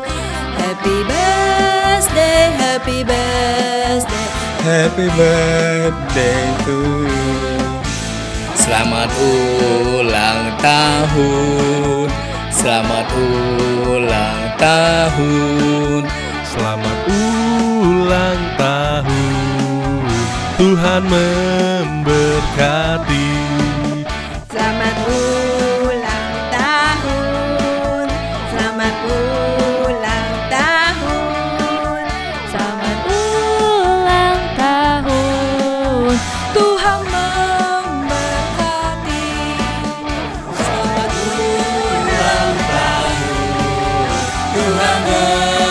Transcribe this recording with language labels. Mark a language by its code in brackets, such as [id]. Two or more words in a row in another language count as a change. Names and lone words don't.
[en] Happy birthday, happy birthday. Happy birthday to you. [id] Selamat ulang tahun. Selamat ulang tahun. Selamat ulang tahun. Tuhan memberkati. Selamat ulang tahun. Selamat ulang tahun. Selamat ulang tahun. Tuhan memberkati. Selamat ulang tahun. Tuhan memberkati.